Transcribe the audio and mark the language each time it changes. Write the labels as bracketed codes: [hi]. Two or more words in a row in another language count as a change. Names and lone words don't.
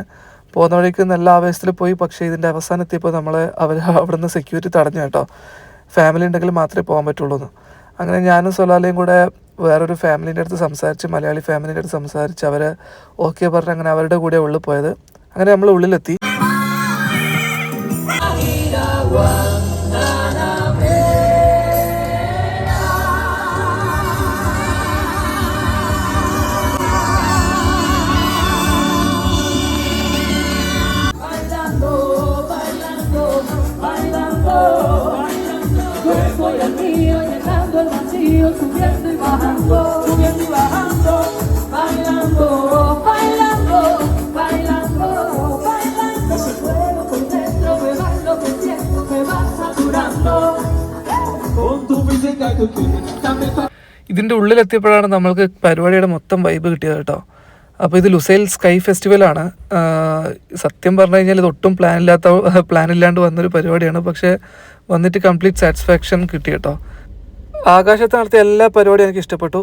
[ml] പോകുന്ന വഴിക്ക് നല്ല ആവേശത്തിൽ പോയി. പക്ഷേ ഇതിൻ്റെ അവസാനം എത്തിയപ്പോൾ അവിടെ നിന്ന് സെക്യൂരിറ്റി തടഞ്ഞു കേട്ടോ. ഫാമിലി ഉണ്ടെങ്കിൽ മാത്രമേ പോകാൻ പറ്റുള്ളൂ എന്ന്. അങ്ങനെ ഞാനും സൊലാലയും കൂടെ വേറൊരു ഫാമിലീൻ്റെ അടുത്ത് സംസാരിച്ച്, മലയാളി ഫാമിലീൻ്റെ അടുത്ത് സംസാരിച്ച് അവർ ഓക്കെ പറഞ്ഞ് അങ്ങനെ അവരുടെ കൂടെ ഉള്ളിൽ പോയത്. അങ്ങനെ നമ്മൾ ഉള്ളിലെത്തി. [es] Subiendo y bajando, subiendo y bajando, bailando, bailando, bailando, bailando. Ese fuego por dentro me va enloqueciendo, me va saturando. Con tu física y tu química. [ml] ഇതിൻ്റെ ഉള്ളിലെത്തിയപ്പോഴാണ് നമ്മൾക്ക് പരിപാടിയുടെ മൊത്തം വൈബ് കിട്ടിയത് കേട്ടോ. അപ്പോൾ ഇത് ലുസൈൽ സ്കൈ ഫെസ്റ്റിവലാണ്. സത്യം പറഞ്ഞു കഴിഞ്ഞാൽ ഇതൊട്ടും പ്ലാനില്ലാണ്ട് വന്നൊരു പരിപാടിയാണ്. പക്ഷേ വന്നിട്ട് [en] complete satisfaction [ml] കിട്ടി കേട്ടോ. ആകാശത്ത് നടത്തിയ എല്ലാ പരിപാടിയും എനിക്ക് ഇഷ്ടപ്പെട്ടു.